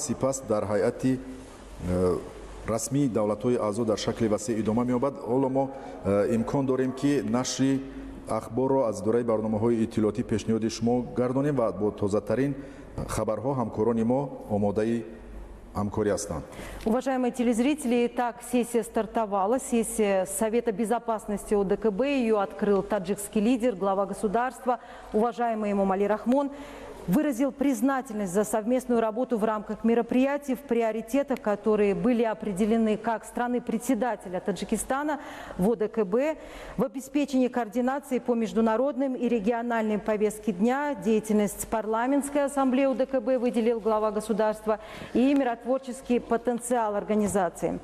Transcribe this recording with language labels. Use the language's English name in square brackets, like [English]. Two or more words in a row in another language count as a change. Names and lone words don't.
[Tajik] Сипас дар ҳайати расмии давлатҳои аъзо дар шакли васеъ идома меёбад. ҳоло мо имкон дорем ки нашри ахборро аз дораи барномаҳои иттилоотӣ пешниҳоди шумо гардонем ва бо тозатарин хабарҳо ҳамкорони мо омодаи ҳамкорӣ ҳастанд. [Russian] Уважаемые телезрители, итак, сессия стартовала. Сессия Совета безопасности ОДКБ. Ее открыл таджикский лидер, глава государства, уважаемый Эмомали Рахмон. Выразил признательность за совместную работу в рамках мероприятий в приоритетах, которые были определены как страны-председателя Таджикистана в ОДКБ, в обеспечении координации по международным и региональным повестке дня, деятельность парламентской ассамблеи ОДКБ выделил глава государства и миротворческий потенциал организации.